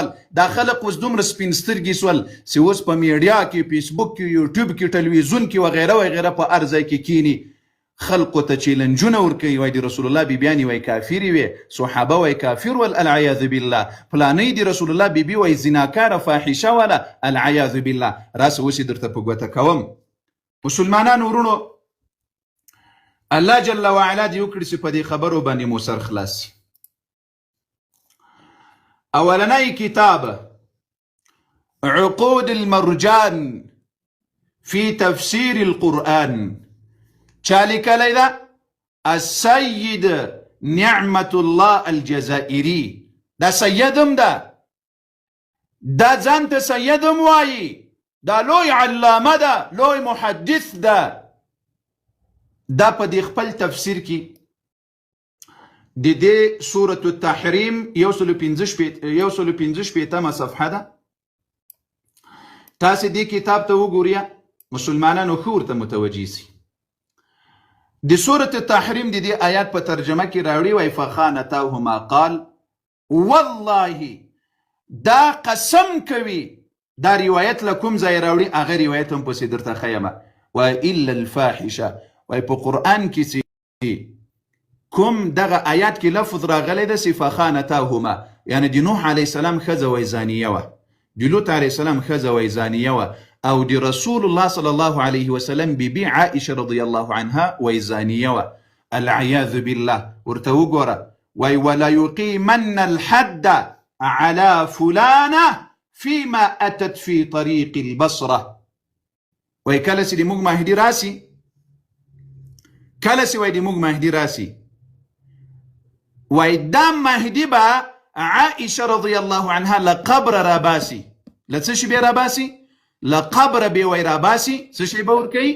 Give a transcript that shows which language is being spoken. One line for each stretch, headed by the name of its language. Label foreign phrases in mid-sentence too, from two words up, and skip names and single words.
Pashto: دا خلق اوس دومره سپین سترګي سول چې اوس په میډیا کې فیسبوک کې یوټیوب کې ټلویزیون کې وغیره وغیره په هر ځای کې کینی خلقو ته چیلنجونه ورکوي وایي د رسول الله بیبیانې وایي کافرې وې صحابه وایي کافر ول
Arabic: العیاذ بالله
Pashto: فلانۍ د رسول الله بیبي وایي زناکاره فاحشه وله
Arabic: العیاذ بالله.
Pashto: راسه اوس یې درته په ګوته کوم. مسلمانانو ورونو الله جل وعلا دې وکړي چې په دې خبرو باندې مو سر خلاص شي. اولنی کتاب عقود المرجان في تفسير القرآن چا لیکلی ده السید نعمت الله الجزائري. دا سیدم ده دا ځان ته سیدم وایي دا لوی علامه ده لوی محدث ده. دا په دې خپل تفسیر کې د دې سورة التحریم 115 صفحه ده. تاسې دې کتاب ته وګورئ مسلمانانو ښه ورته متوجه سي. د سورة التحریم د دې آیات په ترجمه کې راوړي وایي
Arabic: فخانتاهما قال والله
Pashto: دا قسم کوي. دا روایت له کوم ځای راوړي هغه روایت هم پسې درته ښیمه وایي
Arabic: الا الفاحشه
Pashto: وای په قرآن کې چې کوم دغه آیات کې لفظ راغلی ده چې فخانتاهما یعنی د نوح
Arabic: علیه السلام
Pashto: ښځه وای زانیه وه د لوط
Arabic: علیه السلام
Pashto: ښځه وای زانیه وه او د رسول الله
Arabic: صلی الله علیه وسلم
Pashto: بیبي عائشه
Arabic: رضی الله عنها
Pashto: وای زانیه وه
Arabic: العیاذ بالله.
Pashto: ورته وګوره وای
Arabic: ولا یقیمن الحد على فلانه فيما أتت في طريق البصرة.
Pashto: وای کله چې د موږ مهدي راسي، کله چې وای د موږ مهدي راسي، وای دا مهدي به عائشه
Arabic: رضی الله عنها
Pashto: لقبر راباسي. لڅه شي به راباسي؟ لقبر به وای راباسي. څه شي به ورکوي؟